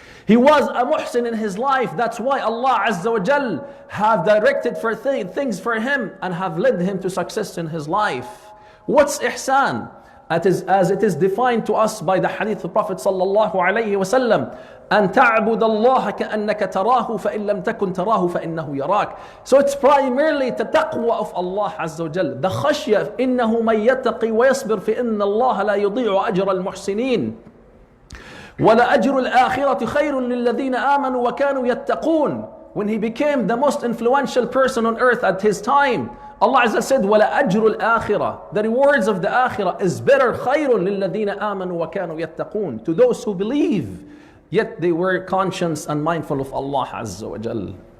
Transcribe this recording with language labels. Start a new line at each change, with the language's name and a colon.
English: He was a muhsin in his life. That's why Allah Azza wa Jal have directed for things for him and have led him to success in his life. What's ihsan? As it is defined to us by the hadith of Prophet sallallahu alayhi wa sallam,
Arabic: أن تعبد الله كأنك تراه فإن لم تكن تراه فإنه يراك.
English: So it's primarily the taqwa of Allah Azza wa Jal, the khashya.
Arabic: إنه من يتقي ويصبر فإن الله لا يضيع أجر المحسنين ولأجر الآخرة خير للذين آمنوا وكانوا يتقون.
English: When he became the most influential person on earth at his time, Allah Azza said,
Arabic: وَلَأَجْرُ الْآخِرَةِ,
English: the rewards of the akhirah is better,
Arabic: خَيْرٌ لِلَّذِينَ آمَنُوا وَكَانُوا يَتَّقُونَ,
English: to those who believe, yet they were conscious and mindful of Allah Azza wa Jal.